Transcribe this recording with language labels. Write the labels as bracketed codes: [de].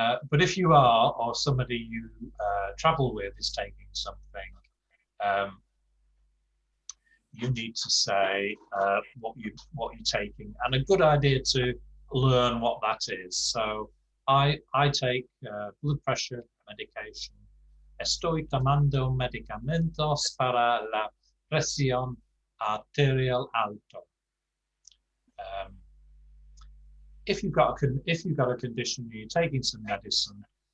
[en] But if you are, or somebody you travel with is taking something, you need to say what you're taking, and a good idea to learn what that is. So I take blood pressure medication. [es] Estoy tomando medicamentos para la presión arterial alto. [en] If you've got a condition, you're taking some medicine.